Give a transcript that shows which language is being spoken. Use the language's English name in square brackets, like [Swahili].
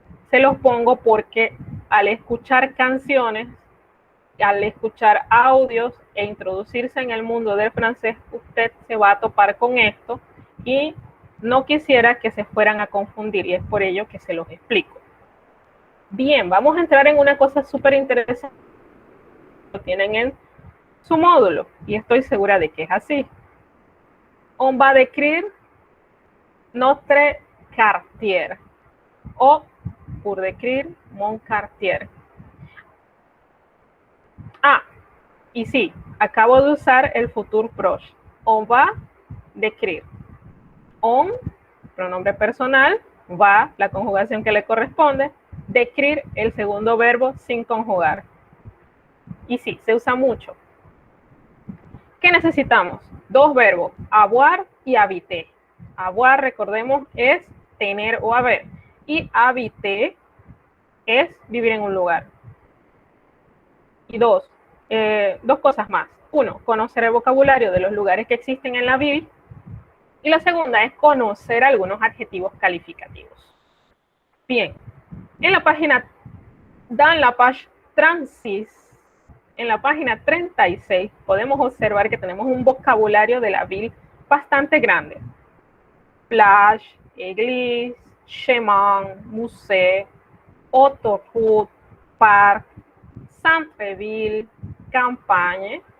[Spanish] Se los pongo porque al escuchar canciones, al escuchar audios e introducirse en el mundo del francés, usted se va a topar con esto y no quisiera que se fueran a confundir, y es por ello que se los explico. Bien, vamos a entrar en una cosa súper interesante. Lo tienen en su módulo y estoy segura de que es así. [French] On va décrire notre quartier o pour décrire mon quartier. [Spanish] Y sí, acabo de usar el futur proche. [French] On va décrire. [Spanish] On, pronombre personal, va, la conjugación que le corresponde, décrire, el segundo verbo sin conjugar. Y sí, se usa mucho. ¿Qué necesitamos? Dos verbos, avoir y habiter. Avoir, recordemos, es tener o haber. Y habiter es vivir en un lugar. Y dos cosas más. Uno, conocer el vocabulario de los lugares que existen en la ville. Y la segunda es conocer algunos adjetivos calificativos. Bien, en la página, [French] dans la page 36, [Spanish] en la página 36, podemos observar que tenemos un vocabulario de la ville bastante grande. [French] Plage, église, chemin, musée, autoroute, parc, centre-ville, campagne.